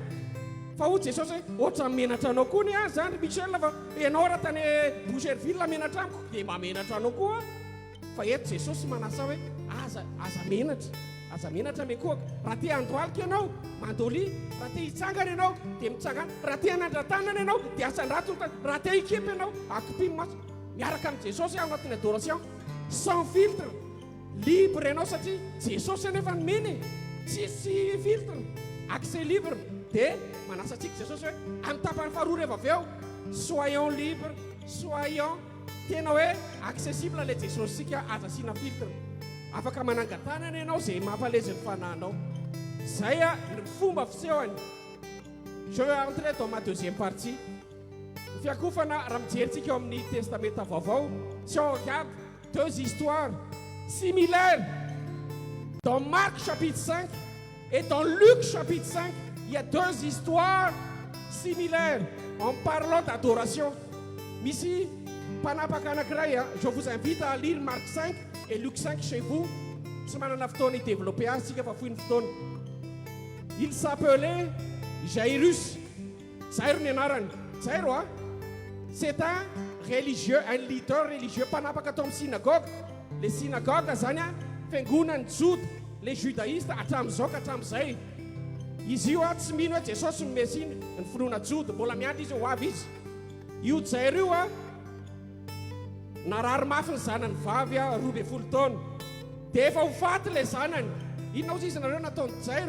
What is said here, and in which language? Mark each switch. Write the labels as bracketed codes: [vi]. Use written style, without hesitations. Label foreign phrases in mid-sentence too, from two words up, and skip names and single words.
[mg] Fa hoy Jesosy hoe ohatrany menatra anao koa ny zany Michel fa ianao raha tany Boucherville menatra amiko dia mamenatra anao koa. Fa eto Jesosy manasa hoe aza menatra mekohaka. Raha te handohalika ianao mandoly, raha te hitsangana ianao dia mitsangana, raha te hanandra-tanana ianao dia asan-drato, raha te hikepy ianao akopy maso. Miaraka amin'ny Jesosy ao anatin'ny [fr] adoration sans filtre, libre [mg] ianao satria Jesosy anefa nomeny tsisy filtre, [fr] accès libre. [mg] Dia manasa antsika Jesosy hoe amin'ny tapany faharoa rehefa avy eo [fr] soyons libre, soyons [mg] tena hoe accessible ilay Jesosy sika aza asiana filtre. Afaka manangan-tanana ianao zay mampalezy ny fanahinao. Zay ny fomba fisehony. [fr] Je vais entrer dans ma deuxième partie. [mg] Fiakofana raha mijery eo amin'ny testamenta vaovao, [fr] si on regarde deux histoires similaires dans Marc chapitre 5 et dans Luc chapitre 5, il y a deux histoires similaires en parlant d'adoration. [mg] Misy mpanapaka anankiray, [fr] je vous invite à lire Marc 5 et Luc 5 chez vous. [mg] Tsy manana fotoana i-développer azy sika fa fohy ny fotoana. [fr] Il s'appelait Jairus. [mg] Jairo ny anarany. [fr] Jairo c'est un religieux, un leader religieux [mg] mpanapaka atao amin'ny [fr] synagogue. Les synagogues [mg] zany fiangonan'ny Jode, [fr] les judaïstes [mg] hatramin'izao ka hatramin'izay. Izy io tsy mino hoe Jesosy no Mesina ny finoana Jode, mbola miandry izy ho avy izy. Io Jairo io narary mafy ny zanany vavy 12 taona. Dia efa ho faty ilay zanany. Inona ozy izy nareo nataony Jairo?